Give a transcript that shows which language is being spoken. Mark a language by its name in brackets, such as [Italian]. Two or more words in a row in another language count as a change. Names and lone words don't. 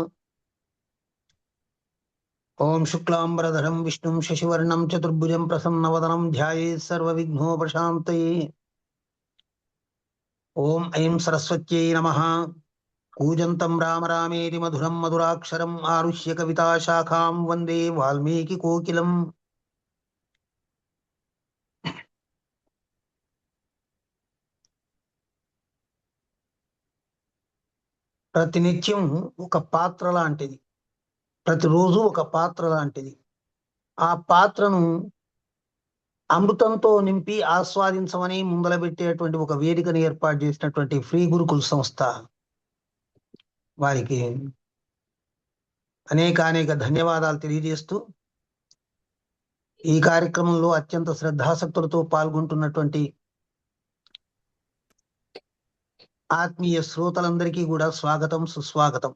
[Sanskrit] ओम शुक्लांबरधरं विष्णुं शशिवर्णं चतुर्भुजं प्रसन्नवदनं ध्यायेत् सर्वविघ्नोपशान्तये। ओम ऐं सरस्वत्यै नमः। कूजन्तं राम रामेति मधुरं मधुराक्षरम् आरुह्य कविताशाखां वन्दे वाल्मीकिकोकिलम्। [Telugu] ప్రతినిత్యం ఒక పాత్ర లాంటిది, ప్రతిరోజు ఒక పాత్ర లాంటిది. ఆ పాత్రను అమృతంతో నింపి ఆస్వాదించమని ముందలబెట్టేటువంటి ఒక వేదికను ఏర్పాటు చేసినటువంటి ఫ్రీ గురుకుల్ సంస్థ వారికి అనేక ధన్యవాదాలు తెలియజేస్తూ, ఈ కార్యక్రమంలో అత్యంత శ్రద్ధాసక్తులతో పాల్గొంటున్నటువంటి ఆత్మీయ శ్రోతలందరికీ కూడా స్వాగతం, సుస్వాగతం.